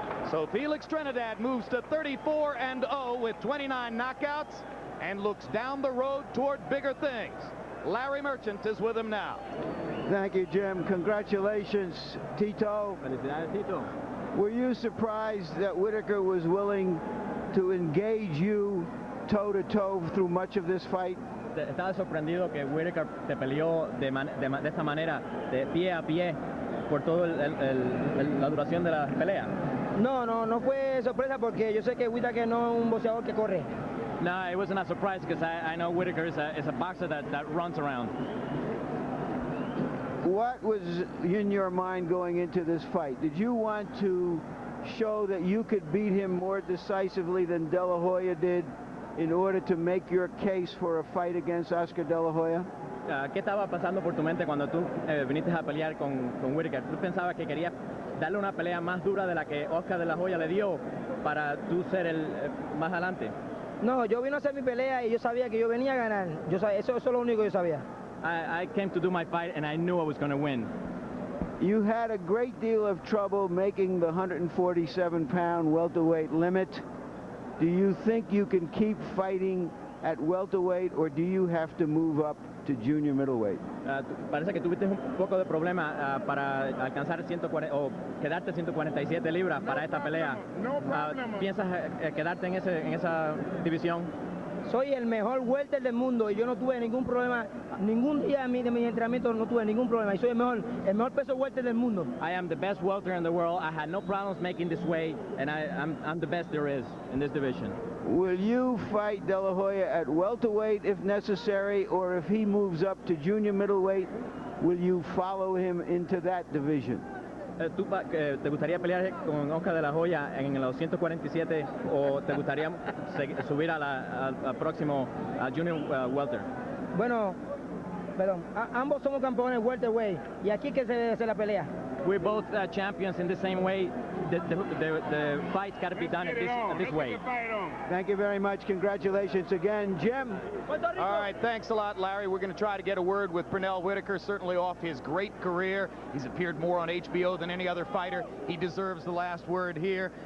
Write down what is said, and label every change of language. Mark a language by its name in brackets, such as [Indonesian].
[English] So Felix Trinidad moves to 34-0 with 29 knockouts and looks down the road toward bigger things. Larry Merchant is with him now. Thank you, Jim. Congratulations, Tito. [Spanish] Felicidades, Tito. [English] Were you surprised that Whitaker was willing to engage you toe-to-toe through much of this fight? [Spanish] ¿Estabas sorprendido que Whitaker te peleó de esta manera, de pie a pie, por toda la duración de la pelea? No fue sorpresa porque yo sé que Whitaker no es un boxeador que corre. [English] No, it wasn't a surprise because I know Whitaker is a boxer that runs around. What was in your mind going into this fight? Did you want to show that you could beat him more decisively than De La Hoya did in order to make your case for a fight against Oscar De La Hoya? [Spanish] ¿Qué estaba pasando por tu mente cuando tú viniste a pelear con Whitaker? ¿Tú pensabas que querías darle una pelea más dura de la que Oscar De La Hoya le dio para tú ser el más adelante? No, yo vine a hacer mi pelea y yo sabía que yo venía a ganar. Eso es lo único que yo sabía. [English] I came to do my fight and I knew I was going to win. You had a great deal of trouble making the 147-pound welterweight limit. Do you think you can keep fighting at welterweight, or do you have to move up to junior middleweight? [Spanish] Parece que tuviste un poco de problema para alcanzar 140 o quedarte 147 libras para esta pelea. ¿Piensas quedarte en esa división? Soy el mejor welter del mundo y yo no tuve ningún problema, ningún día de mi entrenamiento no tuve ningún problema. Y soy el mejor peso welter del mundo. [English] I am the best welter in the world. I had no problems making this weight, and I'm the best there is in this division. Will you fight De La Hoya at welterweight if necessary, or if he moves up to junior middleweight, will you follow him into that division? [Spanish] ¿Tú te gustaría pelear con Oscar De La Hoya en los 147 o te gustaría subir al próximo junior welter? Bueno, perdón, ambos somos campeones welterweight y aquí que se la pelea. [English] We're both champions in the same way. The fight's got to be done this way. Thank you very much. Congratulations again, Jim. All right, thanks a lot, Larry. We're going to try to get a word with Pernell Whitaker, certainly off his great career. He's appeared more on HBO than any other fighter. He deserves the last word here.